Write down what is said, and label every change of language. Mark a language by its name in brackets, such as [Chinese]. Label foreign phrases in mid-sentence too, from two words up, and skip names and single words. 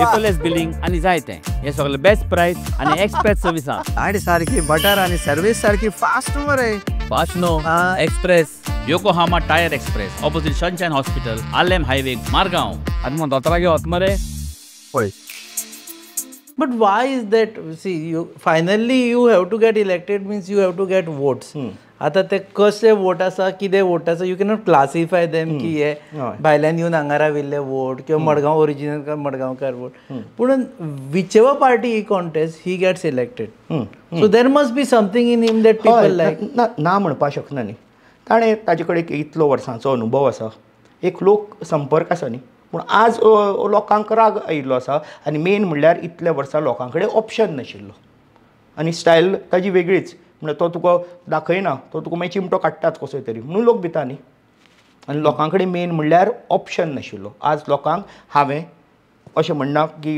[English] paperless billing [Konkani] आनी जायते हे सगळे [English] best price [Konkani] आनी [English] express service [Konkani] गाडी सारखी बटर आणि सर्विस सारखी फास्ट मरे फास्ट नो एक्सप्रेस योकोहामा टायर एक्सप्रेस ऑपोजिट सनशाइन हॉस्पिटल आलेम हायवे मारगांव आनी मग दोतोरा घेवत मरे पळय [English] But why is that? See, finally you have to get elected means you have to get votes. [Konkani] आता ते कसे वोट आसा कितें वोट आसा [English] you cannot classify them [Konkani] की हे भायल्यान येवन हांगा राविल्ले वोट किंवा मडगांव ओरिजिनल काय मडगांवकार वोट पूण [English] which ever party he contests he gets elected so there must be something in him that people like [Konkani] ना म्हणपाक शकना न्ही ताणें ताजे कडेन इतलो वर्सांचो अनुभव आसा एक लोक संपर्क आसा न्ही पूण आज लोकांक राग आयिल्लो आसा आनी मेन म्हणल्यार इतल्या वर्सां लोकां कडेन ऑप्शन नाशिल्लो आनी स्टायल ताजी वेगळीच म्हणजे तो तुका दाखयना तो तुका मागीर चिमटो काडटात कसो तरी म्हणून लोक भिता न्ही आनी लोकां कडेन मेन म्हणल्यार ऑप्शन नाशिल्लो आज लोकांक हांवें अशें म्हणना की